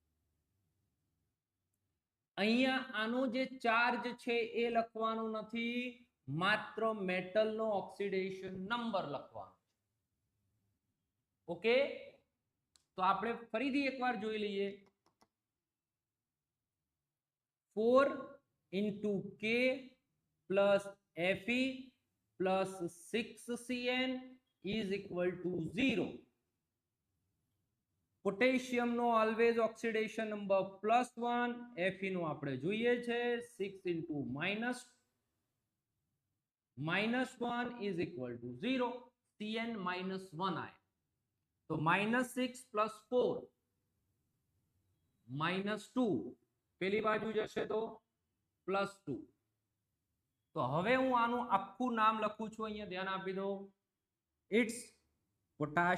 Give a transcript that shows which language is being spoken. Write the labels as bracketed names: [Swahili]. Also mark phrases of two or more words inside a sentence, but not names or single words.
[Gujarati] અહીંયા આનો જે ચાર્જ છે એ લખવાનું નથી, માત્ર મેટલનો [English] oxidation number [Gujarati] લખવાનો. ઓકે, તો આપણે ફરીથી એકવાર જોઈ લઈએ. [English] 4 into K plus Fe plus 6Cn is equal to 0. [Gujarati] પોટેશિયમ નો [English] always oxidation number [Gujarati] +1, Fe નો આપણે જોઈએ છે 6 [English] into -1 is equal to 0. [Gujarati] Cn -1 આય તો -6 + 4 -2, પેલી બાજુ જશે તો +2. તો હવે હું આનું આખું નામ લખું છું, અહીંયા ધ્યાન આપી દો.